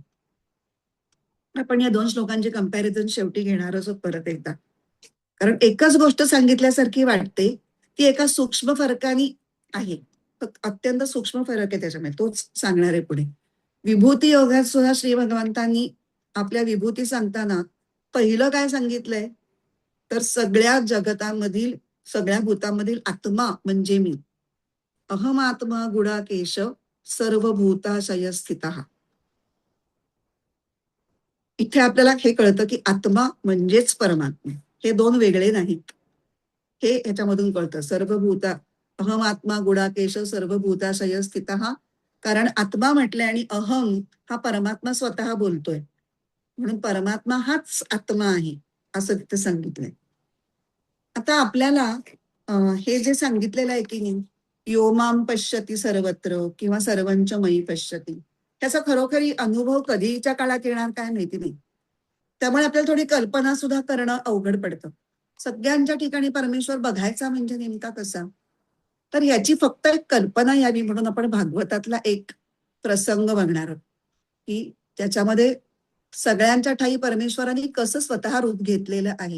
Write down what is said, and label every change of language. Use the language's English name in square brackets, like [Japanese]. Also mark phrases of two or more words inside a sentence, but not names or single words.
[Marathi] आपण या 2 श्लोकांची कंपॅरिझन शेवटी घेणारच आहोत परत एकदा, कारण एकच गोष्ट सांगितल्यासारखी वाटते, ती एका सूक्ष्म फरकाने आहे. अत्यंत सूक्ष्म फरक आहे त्याच्यामध्ये, तोच सांगणार आहे पुढे. विभूती योगात सुद्धा श्री भगवंतांनी आपल्या विभूती सांगताना पहिलं काय सांगितलंय, तर सगळ्या जगतामधील, सगळ्या भूतांमधील आत्मा म्हणजे मी. [Sanskrit] अहमात्मा गुडाकेश सर्वभूताशय स्थितः. [Marathi] इथे आपल्याला हे कळतं की आत्मा म्हणजेच परमात्मा, हे दोन वेगळे नाहीत. हे ह्याच्यामधून कळतं. [Sanskrit] सर्वभूता अहमात्मा गुडाकेश सर्वभूताशय स्थितः. [Marathi] कारण आत्मा म्हटलंय आणि अहम हा परमात्मा स्वतः बोलतोय, म्हणून परमात्मा हाच आत्मा आहे असं तिथे सांगितलंय. आता आपल्याला हे जे सांगितलेलं आहे की नाही, [Sanskrit] योमाम पश्यती सर्वत्र किंवा सर्वंच मयी पश्यती, [Marathi] त्याचा खरोखरी अनुभव कधीच्या काळात येणार काय माहिती नाही. त्यामुळे आपल्याला थोडी कल्पना सुद्धा करणं अवघड पडतं. सगळ्यांच्या ठिकाणी परमेश्वर बघायचा म्हणजे नेमका कसा, तर याची फक्त एक कल्पना यावी म्हणून आपण भागवतातला एक प्रसंग बघणार आहोत, की त्याच्यामध्ये सगळ्यांच्या ठाई परमेश्वराने कसं स्वतः रूप घेतलेलं आहे.